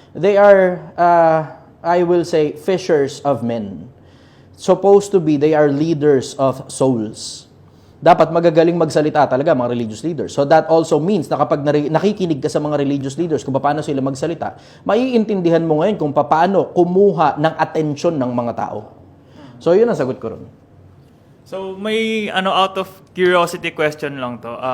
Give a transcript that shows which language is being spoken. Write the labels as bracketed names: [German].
[English] They are, I will say, fishers of men. Supposed to be, they are leaders of souls. [Filipino] Dapat magagaling magsalita talaga mga religious leaders. [English] So that also means [Filipino] na kapag nakikinig ka sa mga religious leaders kung paano sila magsalita, maiintindihan mo ngayon kung paano kumuha ng atensyon ng mga tao. So, yun ang sagot ko ron. So, may [English] out of curiosity question [Filipino] lang to.